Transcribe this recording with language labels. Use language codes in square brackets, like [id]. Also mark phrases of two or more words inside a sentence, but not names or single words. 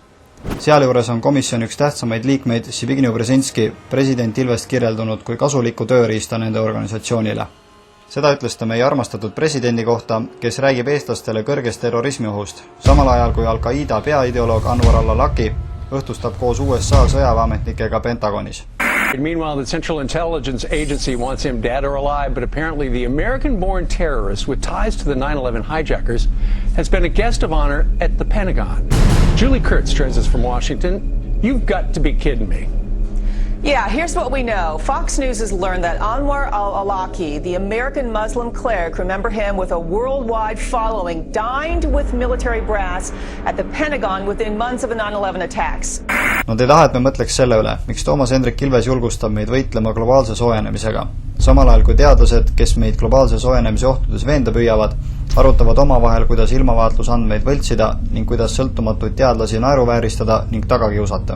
[et] Sealjuures on komisjoni üks tähtsamaid liikmeid Zbigniew Brzezinski president Ilvest kirjeldunud kui kasuliku tööriista nende organisatsioonile. Seda ütles ta meie armastatud presidendi kohta, kes räägib eestlastele kõrgest terrorismiohust, samal ajal kui Al-Qaida peaideoloog Anwar al-Awlaki õhtustab koos USA sõjaväeametnikega Pentagonis. [en] Meanwhile, the Central Intelligence Agency wants him dead or alive, but apparently the American-born terrorist with ties to the 9/11 hijackers has been a guest of honor at the Pentagon. Julie Kurtz joins us from Washington. You've got to be kidding me. Yeah, here's what we know. Fox News has learned that Anwar al-Awlaki, the American Muslim cleric, remember him with a worldwide following, dined with military brass at the Pentagon within months of the 9/11 attacks. [et] Nad ei taha, et me mõtleks selle üle, miks Toomas Hendrik Ilves julgustab meid võitlema globaalse soojenemisega. Samal ajal kui teadlased, kes meid globaalse soojenemise ohtudes veenda püüavad, arutavad omavahel, kuidas ilmavaatlusandmeid võltsida ning kuidas sõltumatuid teadlasi naeruvääristada ning tagakiusata.